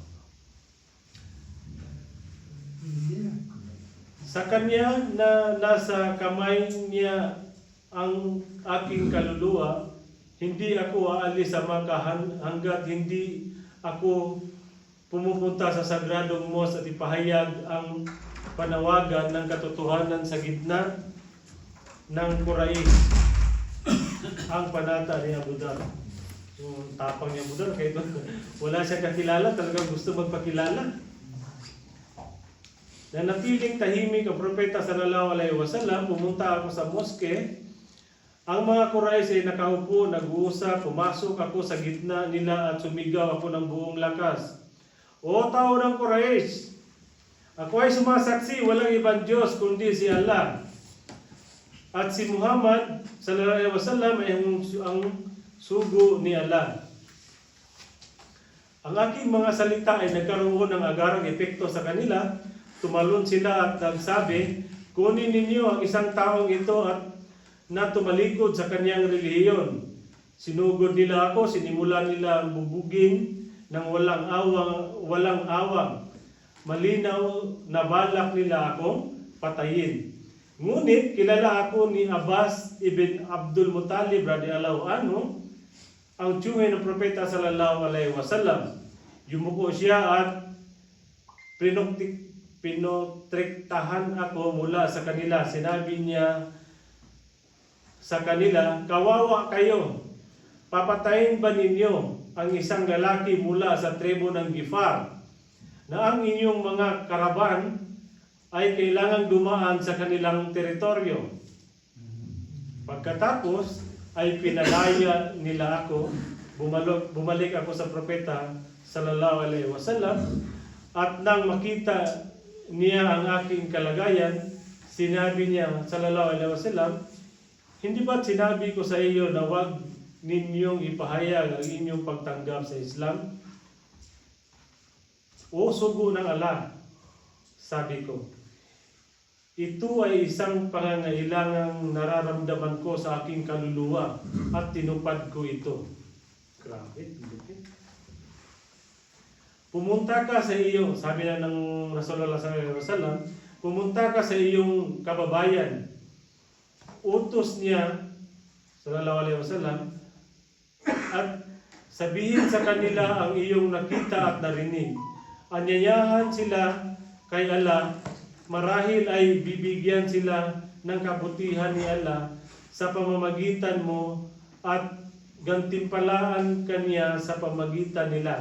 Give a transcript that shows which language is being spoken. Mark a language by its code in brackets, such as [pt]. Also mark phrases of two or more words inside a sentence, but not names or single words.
[tl] Sa kanya na nasa kamay niya ang aking kaluluwa, hindi ako aalis sa Makkah hanggat hindi ako pumupunta sa Sagradong Mosque at ipahayag ang panawagan ng katotohanan sa gitna ng Quraysh. Ang panata ni Abu Dhar. Yung tapang ni Abu Dhar, kahit wala siya kakilala, talagang gusto magpakilala. Nanatiling tahimik ang Propeta [ar] صلى الله عليه وسلم. [tl] Pumunta ako sa moske. Ang mga Quraysh ay nakaupo, nag-uusap. Pumasok ako sa gitna nila at sumigaw ako ng buong lakas. O tao ng Quraysh, ako ay sumasaksi, walang ibang Diyos kundi si Allah. At si Muhammad [ar] صلى الله عليه وسلم [tl] ay ang sugo ni Allah. Ang aking mga salita ay nagkaroon ng agarang epekto sa kanila. Tumalon sila at nagsabi, kunin ninyo ang isang taong ito at na tumalikod sa kanyang relihiyon. Sinugod nila ako, sinimulan nila bubugin ng walang awang. Malinaw na balak nila akong patayin. Ngunit kilala ako ni Abbas ibn Abdul Muttalib [ar] رضي الله عنه, [tl] ang tiyuhin ng Propeta [ar] صلى الله عليه وسلم. [tl] Yumuko siya at pinotrektahan ako mula sa kanila. Sinabi niya sa kanila, "Kawawa kayo, papatayin ba ninyo ang isang lalaki mula sa tribo ng Gifar na ang inyong mga karaban ay kailangang dumaan sa kanilang teritoryo?" Pagkatapos ay pinalaya nila ako, bumalik ako sa propeta [ar] صلى الله عليه وسلم, [tl] at nang makita niya ang aking kalagayan, sinabi niya [ar] صلى الله عليه وسلم, [tl] "Hindi ba't sinabi ko sa iyo na huwag ninyong ipahayag ang inyong pagtanggap sa Islam?" "O sugo ng Allah," sabi ko, "ito ay isang pangangailangang nararamdaman ko sa aking kaluluwa at tinupad ko ito." Grabe, "Pumunta ka sa iyo," sabi na ng [ar] رسول الله صلى الله عليه وسلم, [tl] "pumunta ka sa iyong kababayan." Utos niya [ar] صلى الله عليه وسلم, [tl] "At sabihin sa kanila ang iyong nakita at narinig. Anyayahan sila kay Allah, marahil ay bibigyan sila ng kabutihan ni Allah sa pamamagitan mo at gantimpalaan kaniya sa pamagitan nila.